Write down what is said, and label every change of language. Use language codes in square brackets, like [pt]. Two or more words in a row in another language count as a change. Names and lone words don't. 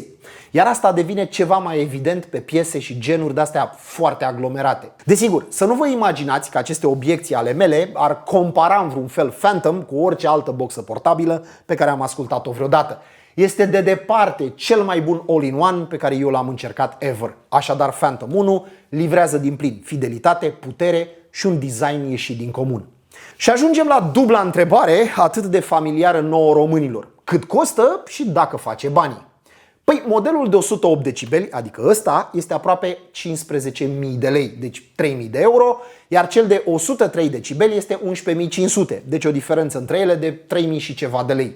[ro] Iar asta devine ceva mai evident pe piese și genuri de-astea foarte aglomerate. Desigur, să nu vă imaginați că aceste obiecții ale mele ar compara în vreun fel Phantom cu orice altă boxă portabilă pe care am ascultat-o vreodată. Este de departe cel mai bun all-in-one pe care eu l-am încercat ever. Așadar, Phantom 1 livrează din plin fidelitate, putere și un design ieșit din comun. Și ajungem la dubla întrebare atât de familiară nouă românilor. Cât costă și dacă face banii? Păi, modelul de 108 decibeli, adică ăsta, este aproape 15.000 de lei, deci 3.000 de euro, iar cel de 103 decibeli este 11.500, deci o diferență între ele de 3.000 și ceva de lei.